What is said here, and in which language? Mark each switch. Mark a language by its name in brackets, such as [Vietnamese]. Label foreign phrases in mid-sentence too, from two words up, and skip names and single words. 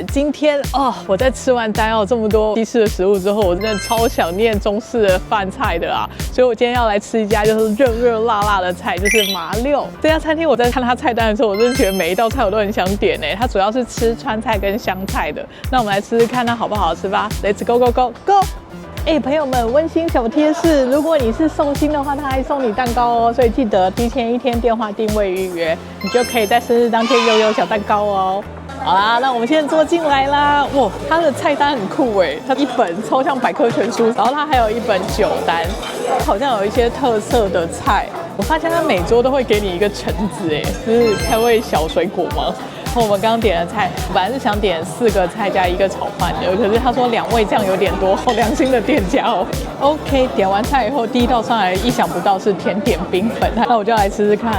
[Chinese] 今天我在吃完丹奧这麼多西式的食物之後，我真的超想念中式的飯菜的啊！所以我今天要來吃一家就是熱熱辣辣的菜，就是麻六這家餐廳。我在看它菜單的時候，我真的覺得每一道菜我都很想點哎。它主要是吃川菜跟湘菜的，那我們來吃吃看它好不好吃吧。 [English] Let's go go go go！ [Chinese] 朋友們，溫馨小貼士，如果你是寿星的話，他還送你蛋糕哦，所以記得提前1天電話定位預約，你就可以在生日當天擁有小蛋糕哦。好啦，那我們現在坐進來啦。哇，它的菜單很酷哎，它一本超像百科全書，然後它還有一本酒單，好像有一些特色的菜。我發現它每桌都會給你一個橙子哎，就是開胃小水果嗎？我們剛剛點的菜，本來是想點4個菜加1個炒飯的，可是他說2味醬有點多，好良心的店家哦。OK， 點完菜以後，第一道上來意想不到是甜點冰粉，那我就來吃吃看。